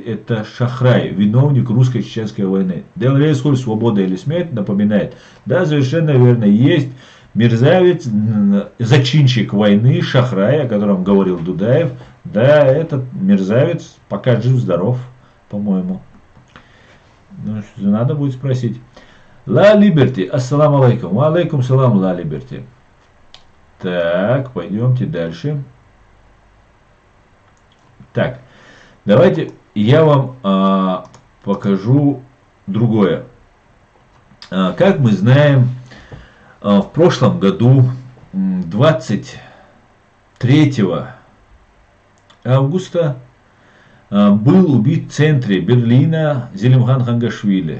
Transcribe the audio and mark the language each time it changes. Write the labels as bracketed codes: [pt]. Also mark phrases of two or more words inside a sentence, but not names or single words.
[ru] Это Шахрай, виновник русско-чеченской войны. Делрей Скуль, свобода или смерть, напоминает. Да, совершенно верно, есть мерзавец, зачинщик войны, Шахрай, о котором говорил Дудаев. Да, этот мерзавец пока жив-здоров, по-моему. Ну, надо будет спросить. [ar] Ла Либерти, السلام عليكم وعليكم السلام, Ла Либерти. [ru] Так, пойдемте дальше. Так, давайте я вам покажу другое. Как мы знаем, в прошлом году, 23 августа, был убит в центре Берлина Зелимхан Хангашвили.